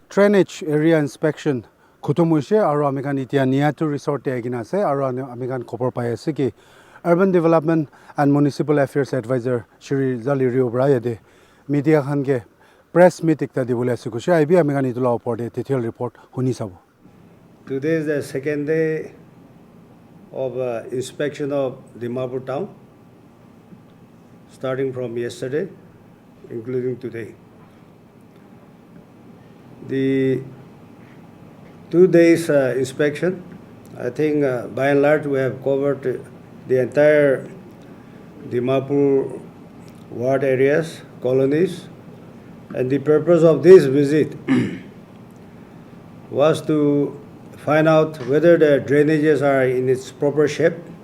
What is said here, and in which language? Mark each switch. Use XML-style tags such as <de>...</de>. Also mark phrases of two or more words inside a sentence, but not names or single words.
<en>drainage area inspection</en> <nag>khutum hoise aru ami khan etia Niathu resort te agina ase aru ami khan khobor pai ase ki</nag> <en>urban development and municipal affairs advisor</en> <nag>Shri Zhaleo bra yate media khan ke</nag> <en>press meet</en> <nag>ekta dibole ase kushe aibi ami khan itula opor de</nag> <en>detailed report</en> <nag>huni sabo.</nag> <en>Today is the second day of inspection of Dimapur town, starting from yesterday, including today. The 2 days inspection, I think by and large we have covered the entire Dimapur ward areas, colonies, and the purpose of this visit was to find out whether the drainages are in its proper shape</en>